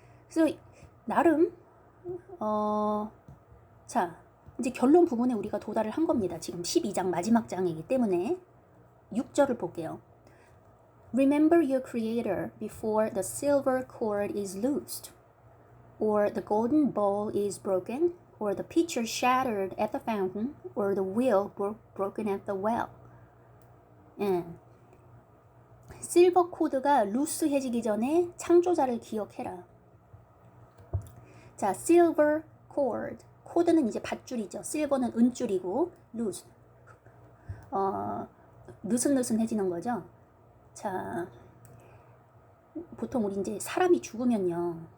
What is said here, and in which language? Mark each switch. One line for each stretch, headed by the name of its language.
Korean: 그래서 나름 자 이제 결론 부분에 우리가 도달을 한 겁니다. 지금 12장 마지막 장이기 때문에 6절을 볼게요.
English: Remember your creator before the silver cord is loosed, or the golden bowl is broken, or the pitcher shattered at the fountain, or the wheel broken at the well.
Korean: 실버 코드가 루스해지기 전에 창조자를 기억해라. 자, silver cord. 코드는 이제 밧줄이죠. 실버는 은줄이고, loose. 느슨느슨해지는 거죠. 자, 보통 우리 이제 사람이 죽으면요.